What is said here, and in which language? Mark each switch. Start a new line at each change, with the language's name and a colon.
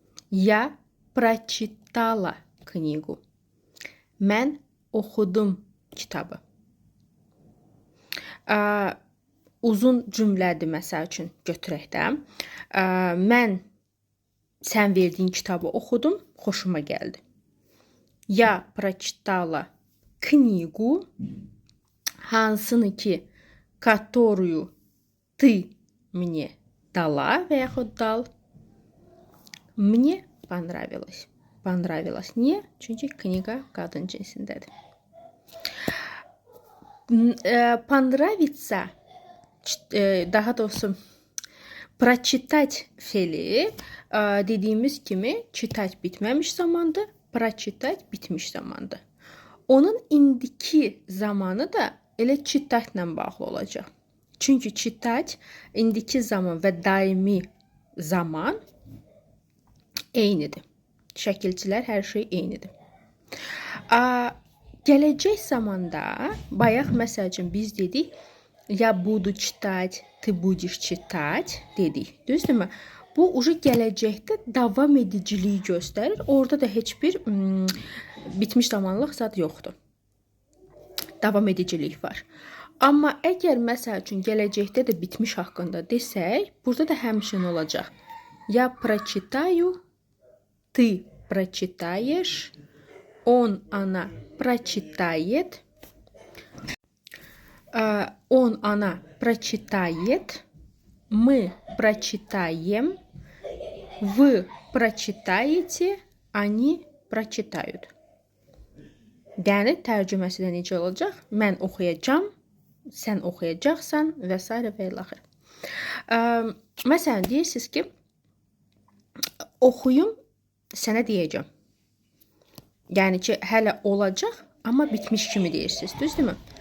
Russian: Я прочитала книгу.
Azerbaijani: Mən oxudum kitabı. Uzun cümlədir, məsəl üçün, götürək də. Mən sən verdiyin kitabı oxudum, xoşuma gəldi.
Russian: Я прочитала книгу,
Azerbaijani: hansını ki,
Russian: которую ты мне дала
Azerbaijani: və yaxud dal.
Russian: Мне понравилось. Понравилось.
Azerbaijani: Niyə? Çünki kniga qadın cinsindədir. Понравится, daha doğrusu прочитать feli dediyimiz kimi çitać bitməmiş zamandır, прочитать bitmiş zamandır. Onun indiki zamanı da elə çitaçla bağlı olacaq. Çünki çitaç indiki zaman və daimi zaman eynidir. Şəkilçilər hər şey eynidir. Gələcək zamanda bayaq məsəl üçün biz dedik
Russian: ya budu çitать, ты будешь çitать
Azerbaijani: dedik. Düzdürmü? Bu ucu gələcəkdə davam ediciliyi göstərir. Orada da heç bir bitmiş zamanlıq zad yoxdur. Davam edicilik var. Amma əgər məsəl üçün gələcəkdə də bitmiş haqqında desək, burada da həmçinin olacaq.
Russian: Я прочитаю, ты прочитаешь, он, она прочитает, он, она прочитает, мы прочитаем, вы прочитаете, они прочитают.
Azerbaijani: Yəni tərcüməsi də necə olacaq? Mən oxuyacağam, sən oxuyacaqsan və s. və ilaxır. Məsələn, deyirsiniz ki, oxuyum, sənə deyəcəm. Yəni ki, hələ olacaq, amma bitmiş kimi deyirsiniz, düzdürmü?